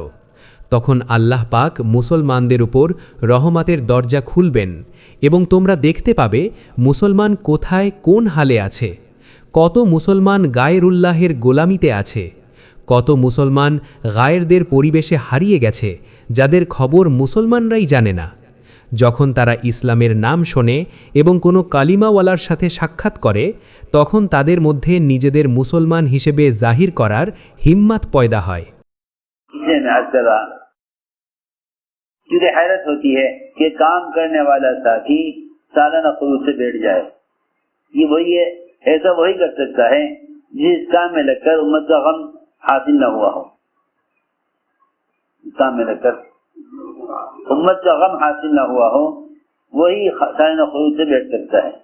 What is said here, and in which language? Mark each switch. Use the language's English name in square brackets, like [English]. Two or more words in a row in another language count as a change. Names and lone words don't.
[Bangla] তখন আল্লাহ পাক মুসলমানদের উপর রহমতের দরজা খুলবেন এবং তোমরা দেখতে পাবে মুসলমান কোথায় কোন হালে আছে, কত মুসলমান গায়রুল্লাহের গোলামিতে আছে, কত মুসলমান গায়েরদের পরিবেশে হারিয়ে গেছে যাদের খবর মুসলমানরাই জানে না। যখন তারা ইসলামের নাম শোনে এবং কোনো কালিমাওয়ালার সাথে সাক্ষাৎ করে তখন তাদের মধ্যে নিজেদের মুসলমান হিসেবে জাহির করার হিম্মত পয়দা হয়। [Urdu] مجھے حیرت ہوتی ہے کہ کام کرنے والا ساتھی سالانہ خروج سے بیٹھ جائے، یہ وہی ہے، ایسا وہی کر سکتا ہے جس کام میں لگ کر امت کا غم حاصل نہ ہوا ہو، کام میں لگ کر امت کا غم حاصل نہ ہوا ہو وہی سالانہ خروج سے بیٹھ سکتا ہے۔